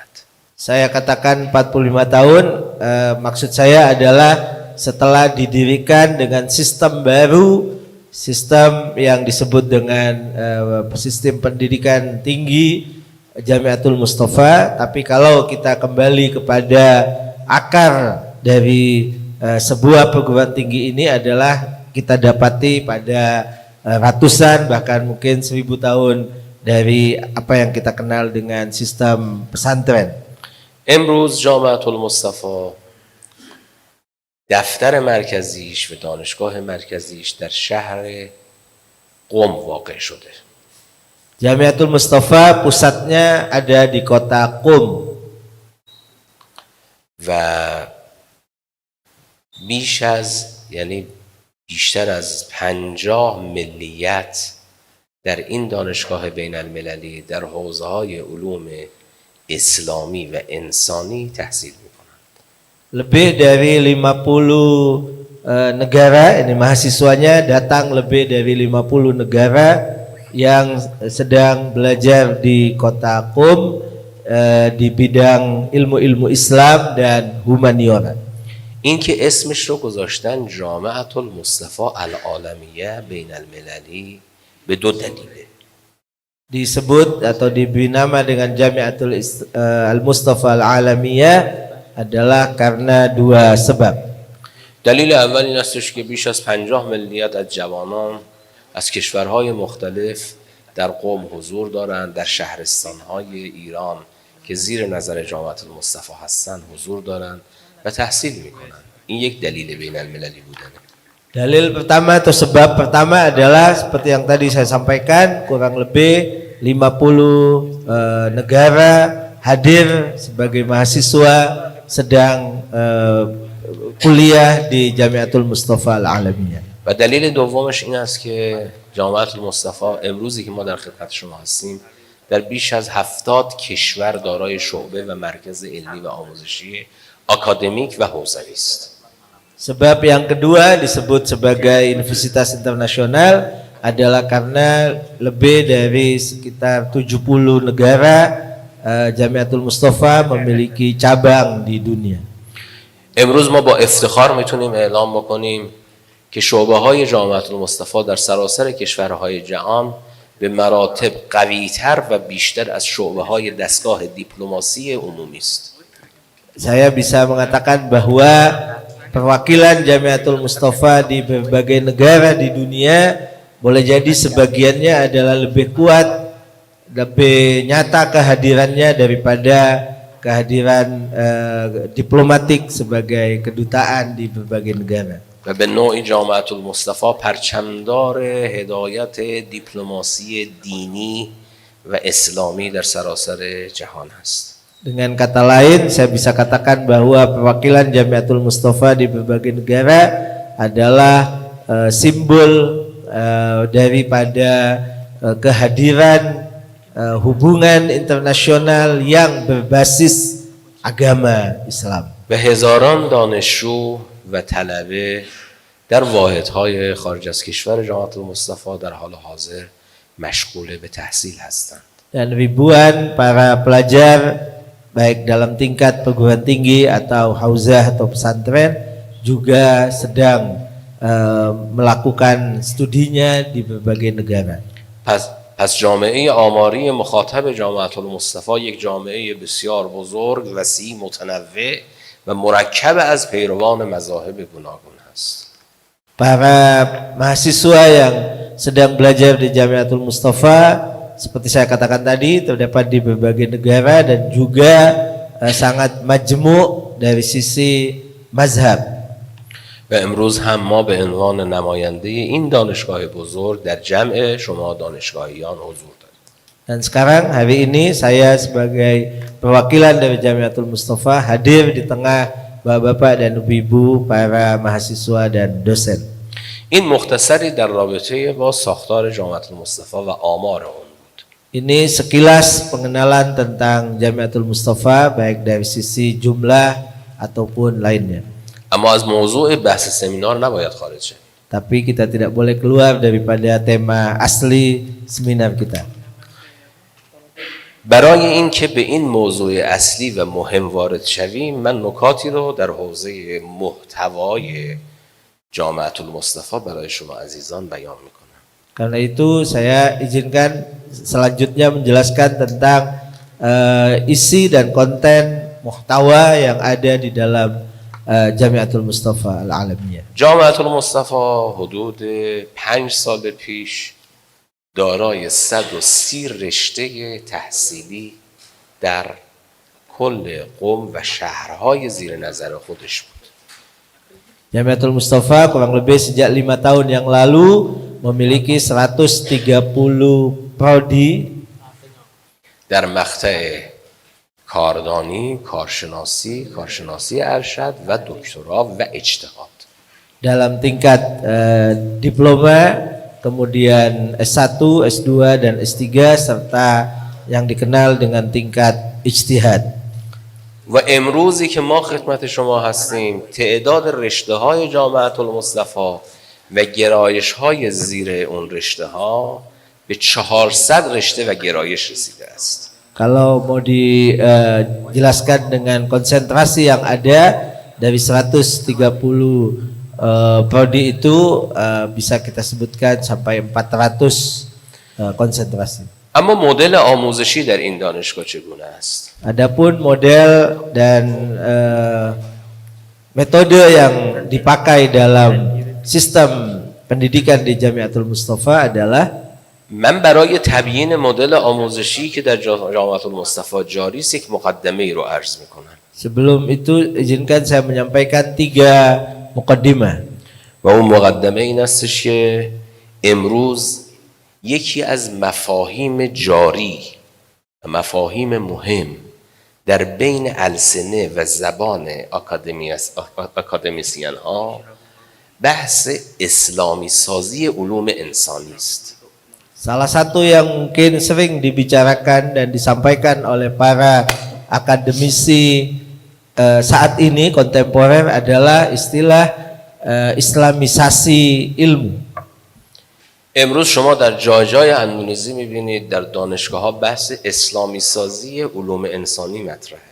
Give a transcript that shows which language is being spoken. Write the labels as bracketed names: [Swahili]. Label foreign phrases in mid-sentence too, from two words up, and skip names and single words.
[Indonesian] Saya katakan 45 tahun, maksud saya adalah setelah didirikan dengan sistem baru, sistem yang disebut dengan sistem pendidikan tinggi Jamiatul Mustafa. Tapi kalau kita kembali kepada akar dari sebuah perguruan tinggi ini adalah kita dapati pada ratusan bahkan mungkin 1000 tahun dari apa yang kita kenal dengan sistem pesantren. [Persian] امروز جامعة المصطفى دفتر مرکزیش و دانشگاه مرکزیش در شهر قم واقع شده. [Indonesian] Jamiatul Mustafa pusatnya ada di kota Qum. [Persian] و بیش از یعنی بیشتر از 50 ملیت در این دانشگاه بین المللی در حوزه‌های علوم اسلامی و انسانی تحصیل می‌کنند. [Indonesian] Lebih dari 50 negara, ini mahasiswanya datang lebih dari 50 negara yang sedang belajar di kota Qum di bidang ilmu-ilmu Islam dan humaniora. [Persian] این که اسمش رو گذاشتن جامعة المصطفى العالمیه بین المللی به دو دلیله. [Indonesian] Disebut atau diberi nama dengan Jami'atul Al-Mustafa Al-Alamiyah adalah karena dua sebab. [Persian] دلیل اول این استش که بیش از 50 ملیت از جوانان از کشورهای مختلف در قم حضور دارند، در شهرستانهای ایران که زیر نظر جامعة المصطفى هستند حضور دارند و تحصیل میکنند. این یک دلیل بین المللی بودنه. [Indonesian] Dalil pertama atau sebab pertama adalah seperti yang tadi saya sampaikan, kurang lebih 50 negara hadir sebagai mahasiswa sedang kuliah di Jami'atul Mustafa Al-Alamiyah. [Persian] و دلیل دومش این است که جامعة المصطفى امروزی که ما در خدمت شما هستیم در بیش از 70 کشور دارای شعبه و مرکز علمی و آموزشی akademik و حوزوی است. [Indonesian] Sebab yang kedua disebut sebagai universitas internasional adalah karena lebih dari sekitar 70 negara Jami'atul Mustafa memiliki cabang di dunia. [Persian] امروز ما با افتخار میتونیم اعلام بکنیم که شعبه های جامعة المصطفى در سراسر کشورهای جهان به مراتب قوی‌تر و بیشتر از شعبه های دستگاه دیپلماسی عمومی است. [Indonesian] Saya bisa mengatakan bahwa perwakilan Jami'atul Mustafa di berbagai negara di dunia boleh jadi sebagiannya adalah lebih kuat, lebih nyata kehadirannya daripada kehadiran diplomatik sebagai kedutaan di berbagai negara. [Persian] و به نوعی جامعة المصطفى پرچمدار هدایت دیپلماسی دینی و اسلامی در سراسر جهان است. [Indonesian] Dengan kata lain, saya bisa katakan bahwa perwakilan Jami'atul Mustafa di berbagai negara adalah simbol daripada kehadiran hubungan internasional yang berbasis agama Islam. [Persian] و هزاران دانشجو و طلبه در واحدهای خارج از کشور جامعة المصطفى در حال حاضر مشغول به تحصیل هستند. [Indonesian] Dan ribuan para pelajar baik dalam tingkat perguruan tinggi atau hauzah atau pesantren juga sedang melakukan studinya di berbagai negara. [Persian] پس جامعه آماری مخاطب جامعة المصطفى یک جامعه بسیار بزرگ، وسیع، متنوع و مرکب از پیروان مذاهب گوناگون است. [Indonesian] Para mahasiswa yang sedang belajar di Jami'atul Mustafa seperti saya katakan tadi terdapat di berbagai negara dan juga sangat majmuk dari sisi mazhab. [Persian] و امروز هم ما به عنوان نماینده این دانشگاه بزرگ در جمع شما دانشگاهیان حضور داریم. [Indonesian] Dan sekarang hari ini saya sebagai perwakilan dari Jami'atul Mustafa hadir di tengah bapak-bapak dan ibu-ibu para mahasiswa dan dosen. [Persian] این مختصری در رابطه با ساختار جامعة المصطفى و آمار اون بود. [Indonesian] Ini sekilas pengenalan tentang Jami'atul Mustafa baik dari sisi jumlah ataupun lainnya. [Persian] اما از موضوع بحث سمینار نباید خارج شد. [Indonesian] Tapi kita tidak boleh keluar daripada tema asli seminar kita. [Persian] برای اینکه به این موضوع اصلی و مهم وارد شویم من نکاتی رو در حوزه محتوای جامعة المصطفى برای شما عزیزان بیان میکنم. [Indonesian] Karena itu saya izinkan selanjutnya menjelaskan tentang isi dan konten muhtawa yang ada di dalam Jami'atul Mustafa Al-Alamiyah. [Persian] جامعة المصطفى حدود 5 سال پیش دارای 130 رشته تحصیلی در کل قم و شهرهای زیر نظر خودش بود. [Indonesian] Jami'atul Mustafa kurang lebih sejak 5 tahun yang lalu memiliki 130 prodi [Persian] در مقطع کاردانی، کارشناسی ارشد و دکترا و اجتهاد. [Indonesian] dalam tingkat diploma, kemudian S1, S2 dan S3 serta yang dikenal dengan tingkat ijtihad. [Persian] و امروزی که ما خدمت شما هستیم تعداد رشته های جامعة المصطفى و گرایش های زیر اون رشته ها به 400 رشته و گرایش رسیده است. [Indonesian] Kalau mau dijelaskan dengan konsentrasi yang ada dari 130 prodi itu bisa kita sebutkan sampai 400 konsentrasi. [Persian] اما مدل آموزشی در این دانشگاه چگونه است؟ [Indonesian] Adapun model dan metode yang dipakai dalam sistem pendidikan di Jamiatul Mustafa adalah [Persian] من برای تبیین مدل آموزشی که در جامعة المصطفى جاری است یک مقدمه ای رو عرض میکنم. [Indonesian] Sebelum itu izinkan saya menyampaikan 3 mukaddimah. [Persian] و اون مقدمه این استش که امروز یکی از مفاهیم جاری و مفاهیم مهم در بین السنه و زبان اکادمیسین ها بحث اسلامی سازی علوم انسانی است. [Indonesian] Salah satu yang mungkin sering dibicarakan dan disampaikan oleh para akademisi saat ini kontemporer adalah istilah islamisasi ilmu. [Persian] امروز شما در جای جای اندونزی میبینید در دانشگاه ها بحث اسلامی سازی علوم انسانی مطرحه.